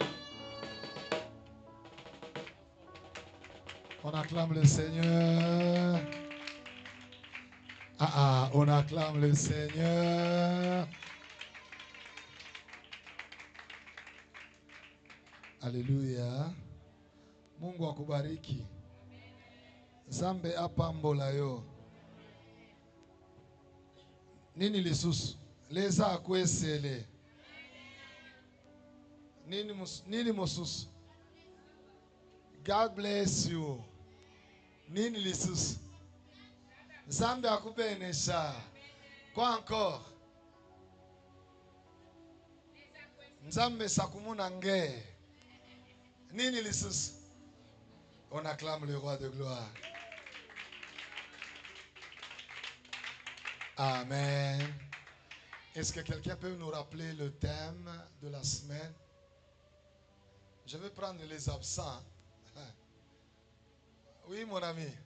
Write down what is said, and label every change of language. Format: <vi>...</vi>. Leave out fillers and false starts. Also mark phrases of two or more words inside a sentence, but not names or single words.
<fr>On acclame le Seigneur. On acclame le Seigneur. Alléluia.</fr> <sw>Mungu akubariki.</sw> <ln>Zambe apambola yo. Nini lisusu?</ln> <bem>Leza akwesele.</bem> <ln>Nini mususu?</ln> <en>God bless you.</en> <ln>Nini lisusu?</ln> <bem>Zambe akubenesha.</bem> <fr>Quoi encore?</fr> <kg>Nzambe sakumuna nge.</kg> <ln>Nini lisusu?</ln> <fr>On acclame le roi de gloire. Amen. Est-ce que quelqu'un peut nous rappeler le thème de la semaine? Je vais prendre les absents. Oui, mon ami.</fr>